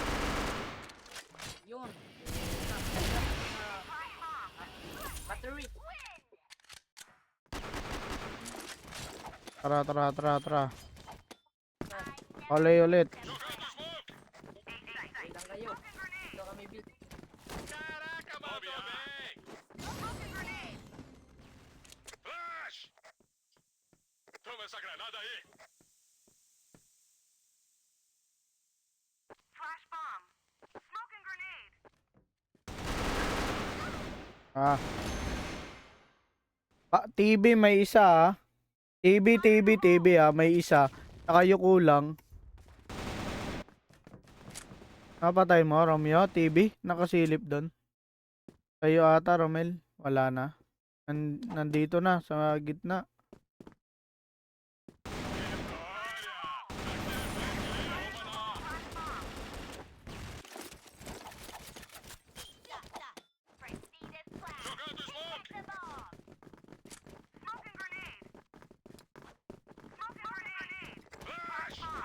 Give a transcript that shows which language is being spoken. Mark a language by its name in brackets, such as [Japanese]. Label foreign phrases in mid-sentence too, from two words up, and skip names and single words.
[Filipino] Yun. Battery. Tara. Olay ulit. [Portuguese] Jogando smoke. [Filipino] Wait lang kayo. Ito kami beat. [Portuguese] Caraca, mandou bem. Flash. Toma essa granada aí. Ah. [Filipino] TV may isa ah. TV ah, may isa. Saka yung kulang. Napatay mo, Romeo? TV? Nakasilip doon. Kayo ata, Romel. Wala na. Nandito na, sa gitna. [Portuguese] Jogando smoke. Flash.